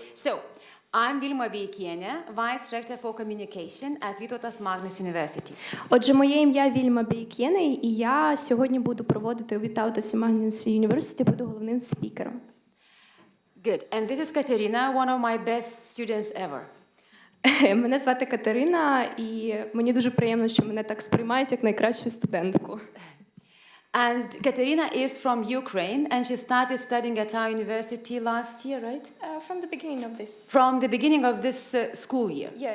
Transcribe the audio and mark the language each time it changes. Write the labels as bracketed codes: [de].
[en] So, I'm Vilma Beikienė, Vice Rector for Communication at Vytautas Magnus University. [uk] Отже, моє ім'я Вільма Бейкєне, і я сьогодні буду проводити у Vytautas Magnus University, буду головним спікером. [en] Good. And this is Katerina, one of my best students ever. [uk] Мене звати Катерина, і мені дуже приємно, що мене так сприймають як найкращу студентку. [en] And Katerina is from Ukraine, and she started studying at our university last year, right? From the beginning of this. From the beginning of this school year.